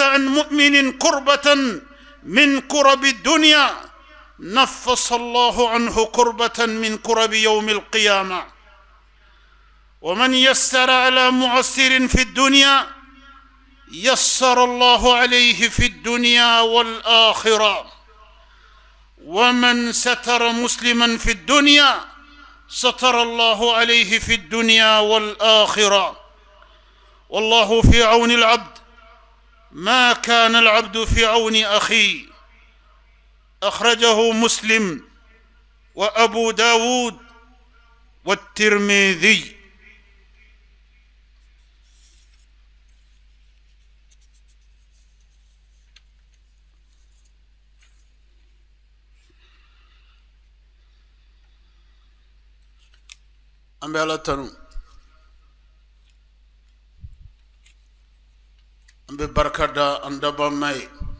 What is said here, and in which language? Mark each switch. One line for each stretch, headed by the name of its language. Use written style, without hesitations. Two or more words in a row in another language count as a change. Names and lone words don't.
Arabic: عن مؤمن كربة من كرب الدنيا نفس الله عنه كربة من كرب يوم القيامة، ومن يسر على معسر في الدنيا يسر الله عليه في الدنيا والآخرة، ومن ستر مسلما في الدنيا ستر الله عليه في الدنيا والآخرة. والله في عون العبد ما كان العبد في عون أخيه. أخرجه مسلم وأبو داود والترمذي.
Bambara: an bɛ Ala tanu, an bɛ barika da an dabama ye,